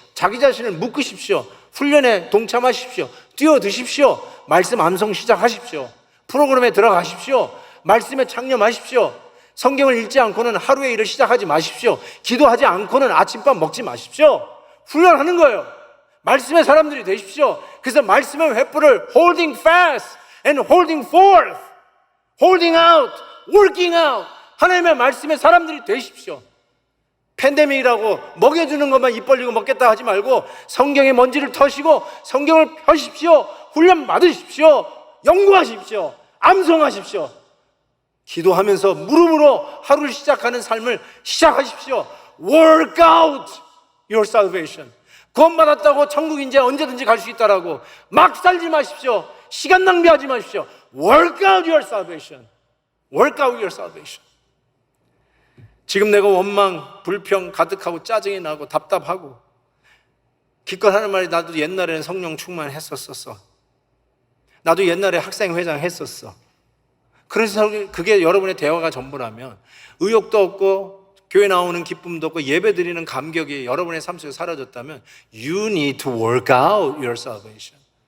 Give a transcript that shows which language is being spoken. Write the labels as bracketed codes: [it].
[ko] 자기 자신을 묶으십시오. 훈련에 동참하십시오. 뛰어드십시오. 말씀 암송 시작하십시오. 프로그램에 들어가십시오. 말씀에 창념하십시오. 성경을 읽지 않고는 하루의 일을 시작하지 마십시오. 기도하지 않고는 아침밥 먹지 마십시오. 훈련하는 거예요. 말씀의 사람들이 되십시오. 그래서 말씀의 횃불을 [en] holding fast and holding forth, holding out, working out, [ko] 하나님의 말씀의 사람들이 되십시오. 팬데믹이라고 먹여주는 것만 입 벌리고 먹겠다 하지 말고 성경의 먼지를 터시고 성경을 펴십시오. 훈련 받으십시오. 연구하십시오. 암송하십시오. 기도하면서 무릎으로 하루를 시작하는 삶을 시작하십시오. [en] Work out your salvation. [ko] 구원받았다고 천국 이제 언제든지 갈 수 있다라고 막 살지 마십시오. 시간 낭비하지 마십시오. [en] Work out your salvation. Work out your salvation. [ko] 지금 내가 원망, 불평 가득하고 짜증이 나고 답답하고 기껏 하는 말이, 나도 옛날에는 성령 충만했었어. 나도 옛날에 학생회장 했었어. 그래서 그게 여러분의 대화가 전부라면 의욕도 없고 교회 나오는 기쁨도 없고 예배 드리는 감격이 여러분의 삶 속에 사라졌다면 [en] You need to work out your salvation.